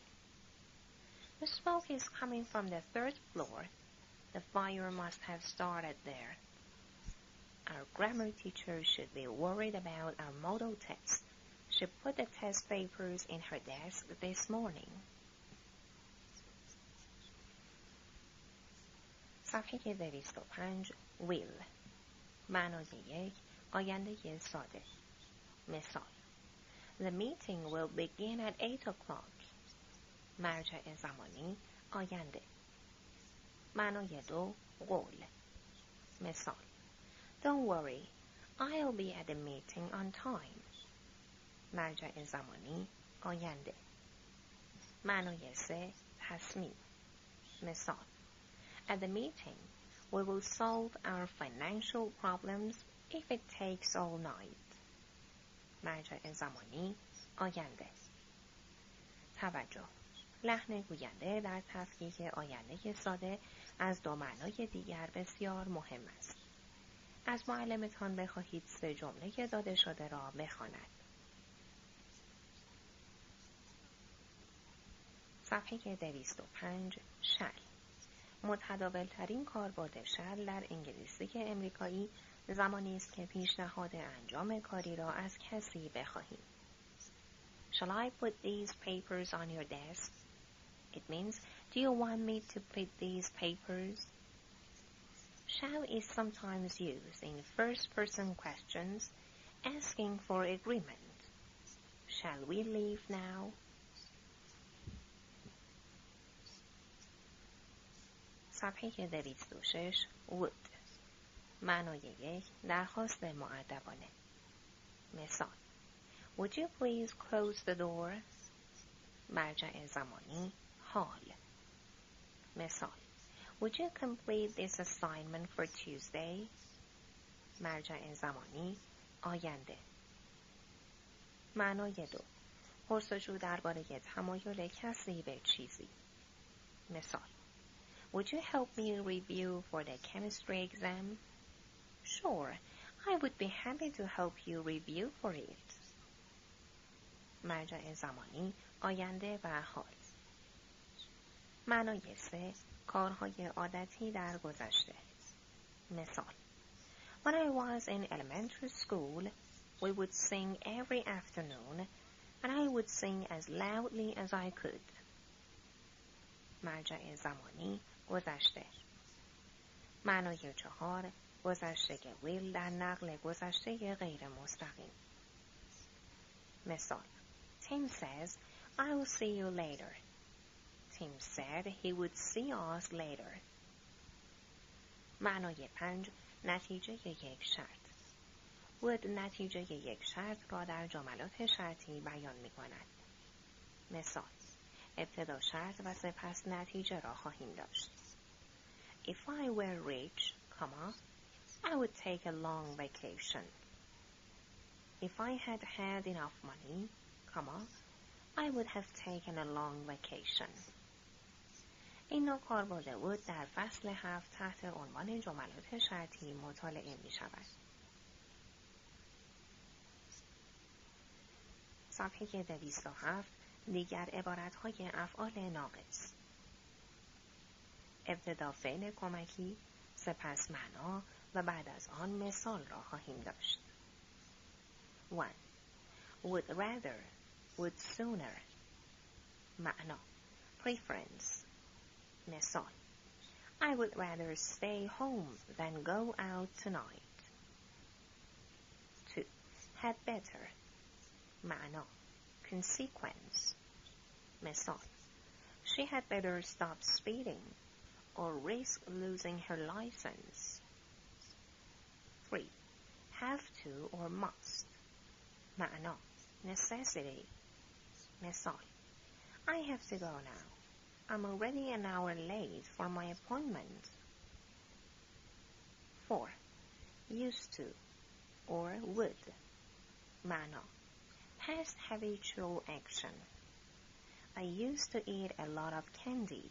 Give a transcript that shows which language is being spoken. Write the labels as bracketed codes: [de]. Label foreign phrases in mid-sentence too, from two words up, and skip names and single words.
[en] The smoke is coming from the 3rd floor. The fire must have started there. Our grammar teacher should be worried about our model test. She put the test papers in her desk this morning. [fa] صفحه 205 will. معنای 1. آینده ساده. مثال: [en] The meeting will begin at 8 o'clock. [fa] مرجع زمانی آینده. معنای 2. قول. مثال: [en] Don't worry, I'll be at the meeting on time. [fa] مرجع زمانی آینده. معنای 3. تصمیم. مثال: [en] At the meeting, we will solve our financial problems if it takes all night. [fa] مرجع زمانی آینده. توجه: لحن گوینده در تفکیک آینده ساده از 2 معنای دیگر بسیار مهم است. از معلمتان بخواهید 3 جمله داده شده را بخواند. صفحه 205 شل. متداول‌ترین کاربرد شل در انگلیسی امریکایی زمانی است که پیشنهاد انجام کاری را از کسی بخواهیم. [en] Shall I put these papers on your desk? It means, do you want me to put these papers? Shall is sometimes used in first-person questions, asking for agreement. Shall we leave now? [fa] صفحه 206 would. معنای 1 درخواست مؤدبانه. مثال: [en] Would you please close the door? [fa] مرجع زمانی حال. مثال: [en] Would you complete this assignment for Tuesday? [fa] مرجع زمانی آینده. معنای 2 پرسجو درباره تمایل کسی به چیزی. مثال: [en] Would you help me review for the chemistry exam? Sure, I would be happy to help you review for it. [fa] مرجع زمانی آینده و حال. معنای 3 کارهای عادتی در گذشته. مثال: [en] When I was in elementary school, we would sing every afternoon, and I would sing as loudly as I could. [fa] مرجع زمانی گذشته. معنای 4 گذشته will در نقل گذشته غیر مستقیم. مثال: [en] Tim says, I will see you later. Tim said he would see us later. [fa] معنای 5 نتیجه یک شرط. would نتیجه یک شرط را در جملات شرطی بیان می کند. مثال: ابتدا شرط و سپس نتیجه را خواهیم داشت. [en] If I were rich, I would take a long vacation. If I had had enough money, I would have taken a long vacation. [fa] این نوع کاربرد would در فصل 7 تحت عنوان جملات شرطی مطالعه می شود. صفحه 207 دیگر عبارتهای افعال ناقص. ابتدا فعل کمکی، سپس معنا و بعد از آن مثال را خواهیم داشت. 1. [en] Would rather, would sooner. [fa] معنا preference. [en] مثال: I would rather stay home than go out tonight. 2. Had better. [fa] معنا consequence. مثال: [en] She had better stop speeding or risk losing her license. 3. Have to or must. [fa] معنا necessity. مثال: [en] I have to go now. I'm already an hour late for my appointment. 4. Used to or would. معنا past habitual action. I used to eat a lot of candy.